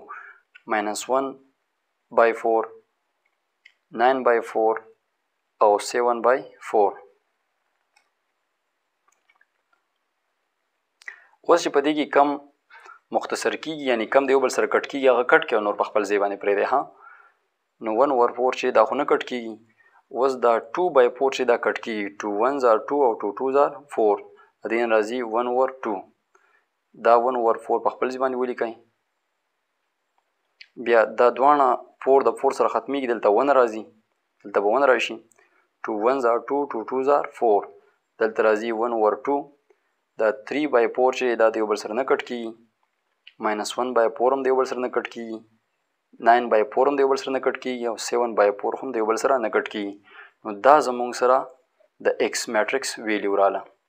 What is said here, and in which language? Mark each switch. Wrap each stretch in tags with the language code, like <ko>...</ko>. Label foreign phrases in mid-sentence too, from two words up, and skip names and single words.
<ps>-1/4 9/4 او 7/4. اوس چې په دې کې کم مختصر کیږي یعنی کم د یو بل سره کټ کیږي هغه کټ کې او نور په خپل ځای باندې پرېږدی ها. نو 1/4 چې دا خو نه کټ کیږي. اوس دا 2/4 چې دا کټ کیږي</ps> <en>2 1s are 2</en> <ps>او</ps> <en>2 2s are 4.</en> <ps>د دې نه راځي 1/2. دا 1/4 په خپل ځای باندې ولیکئ. بیا دا دواړه 4 د 4 سره ختمیږي دلته 1 راځي. دلته به 1 راشي.</ps> <en>2 1s are 2 2 2s are 4.</en> <ps>دلته راځي 1/2. دا 3/4 چې دا د یو بل سره نه کټ کیږي. -1/4 هم د یو بل سره نه کټ کیږي. 9/4 هم د یو بل سره نه کټ کیږي او 7/4 هم د یو بل سره نه کټ کیږي. نو دا زموږ سره د</ps> <en>X matrix value</en> <ps>رااله.</ps>